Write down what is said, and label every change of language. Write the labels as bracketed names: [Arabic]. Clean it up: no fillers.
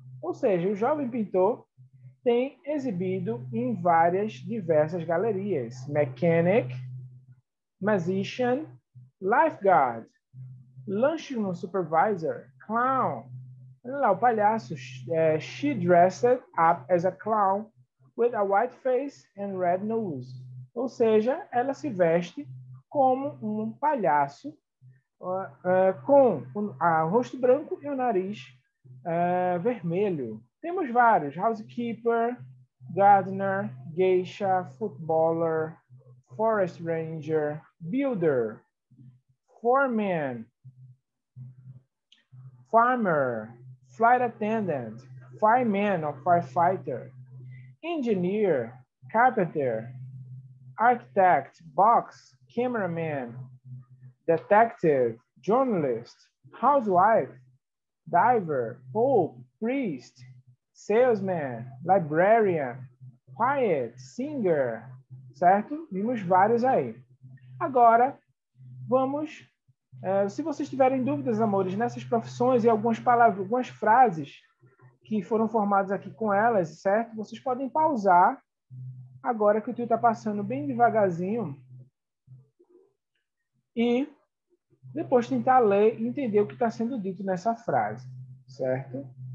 [Portuguese] Ou seja, o jovem pintor tem exibido em diversas galerias. [English] Mechanic, musician, lifeguard, lunchroom supervisor, clown. [Portuguese] Olha lá, o palhaço. [English] She dressed up as a clown with a white face and red nose. [Portuguese] Ou seja, ela se veste como um palhaço com o rosto branco e o nariz vermelho. Temos vários: [English] housekeeper, gardener, geisha, footballer, forest ranger, builder, foreman, farmer, flight attendant, fireman or firefighter, engineer, carpenter, architect, box, cameraman, detective, journalist, housewife, diver, pope, priest, salesman, librarian, poet, singer, certo? [Portuguese] Vimos vários aí. Agora, vamos... se vocês tiverem dúvidas, amores, nessas profissões e algumas palavras, algumas frases que foram formadas aqui com elas, certo? Vocês podem pausar agora que o tio está passando bem devagarzinho e depois tentar ler e entender o que está sendo dito nessa frase, certo?